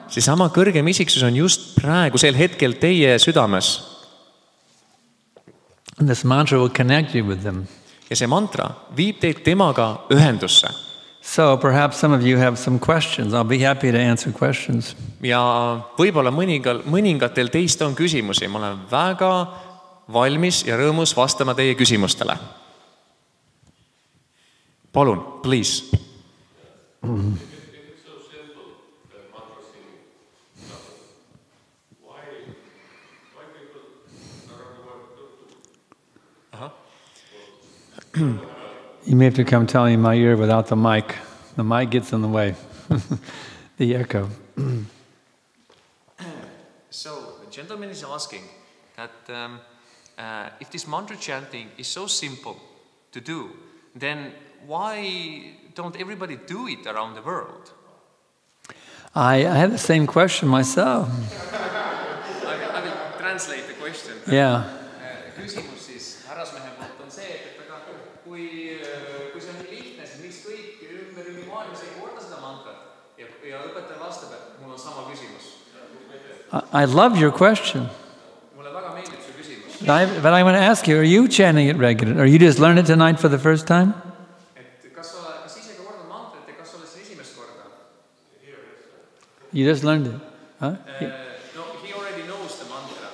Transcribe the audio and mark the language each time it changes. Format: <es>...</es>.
<et>Seesama kõrgem isiksus on just praegusel hetkel teie südames.</et> <en>And this mantra will connect you with them.</en> <et>Ja see mantra viib teid temaga ühendusse.</et> <en>So perhaps some of you have some questions. I'll be happy to answer questions.</en> <et>Ja võib-olla mõningatel teist on küsimusi. Ma olen väga valmis ja rõõmus vastama teie küsimustele. Palun,</et> <en>please. You may have to come tell me in my ear without the mic. The mic gets in the way. The echo. So, the gentleman is asking that if this mantra chanting is so simple to do, then why don't everybody do it around the world? I had the same question myself. I will translate the question. Yeah.</en> <et>küsimus siis härrasmehe poolt on see, et aga kui see on nii lihtne, siis miks kõik ümber maailmas ei korda seda mantrat ja õpetaja vastab, et mul on sama küsimus.</et> <en>I love your question.</en> <et>Mulle väga meeldib su küsimus.</et> <en>But I want to ask you, are you chanting it regularly? Or you just learned it tonight for the first time?</en> <et>Et kas ise ka kordad mantrat ja kas oled see esimest korda?</et> <en>You just learned it, huh? No, he already knows the mantra.</en>